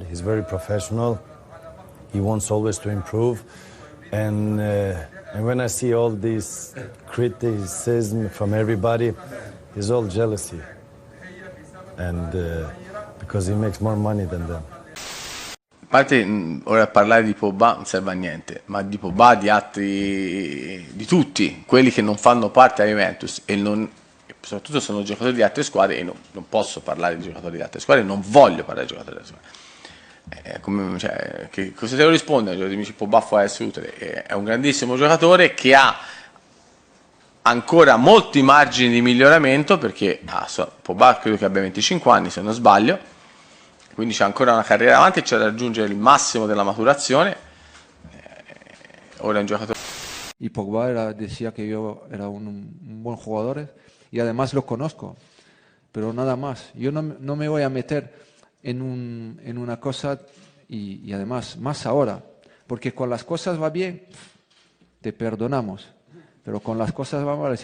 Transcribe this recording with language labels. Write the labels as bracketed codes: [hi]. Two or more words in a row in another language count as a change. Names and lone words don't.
[en] He's very professional. He wants always to improve. And when I see all this criticism from everybody, it's all jealousy. And because he makes more money than them. [it] A parte ora parlare di Pogba non serve a niente, ma di Pogba, di altri, di tutti quelli che non fanno parte della Juventus e soprattutto sono giocatori di altre squadre, e non posso parlare di giocatori di altre squadre, non voglio parlare di giocatori di altre squadre. Cioè, cosa devo rispondere? Dici Pogba può essere utile, è un grandissimo giocatore che ha ancora molti margini di miglioramento, perché Pogba credo che abbia 25 anni se non sbaglio, quindi c'è ancora una carriera avanti, c'è da raggiungere il massimo della maturazione. Ora è un giocatore. [es] Y Pogba decía que yo era un buen jugador y además lo conozco, pero nada más. Yo no me voy a meter en una cosa y además más ahora, porque con las cosas va bien, te perdonamos, pero con las cosas va mal.